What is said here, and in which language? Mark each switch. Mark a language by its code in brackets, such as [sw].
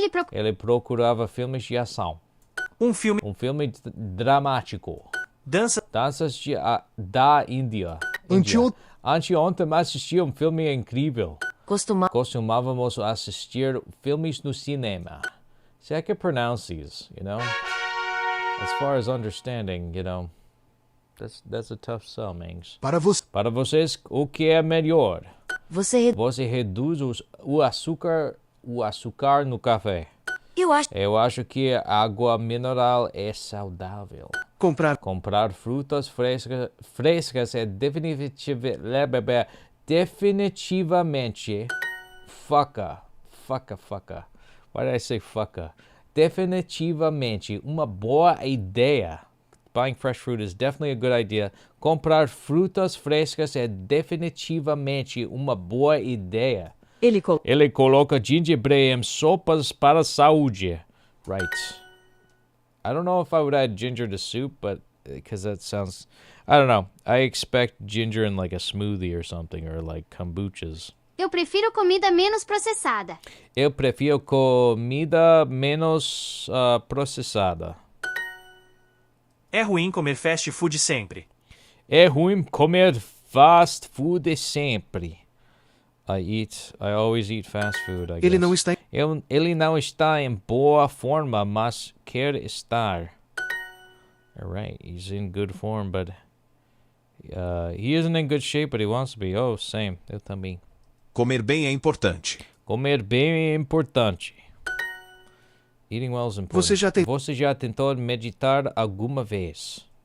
[pt] Ele procurava filmes de ação. Um filme dramático. Danças da Índia. Anteontem assisti um filme incrível. Costumávamos assistir filmes no cinema. [en] See, I can pronounce these, you know? As far as understanding, you know, that's a tough sell, Mings. [pt] Para vocês, o que é melhor? Você reduz o açúcar no café. Eu acho que a água mineral é saudável. Comprar frutas frescas é definitivamente faca. [en] Why did I say faca? [pt] Definitivamente uma boa ideia. [en] Buying fresh fruit is definitely a good idea. [pt] Comprar frutas frescas é definitivamente uma boa ideia. Ele coloca gengibre em sopas para a saúde. [en] Right. I don't know if I would add ginger to soup, but because that sounds... I don't know. I expect ginger in like a smoothie or something, or like kombuchas. [pt] Eu prefiro comida menos processada. Eu prefiro comida menos processada. É ruim comer fast food sempre. É ruim comer fast food sempre. [en] I always eat fast food, I guess. [pt] Ele não está em boa forma, mas quer estar. [en] Alright, he's in good form, but he isn't in good shape, but he wants to be. Oh, same. [pt] Eu também. Comer bem é importante. Comer bem é importante. [en] Eating well is important. [pt] Você já tentou meditar alguma vez?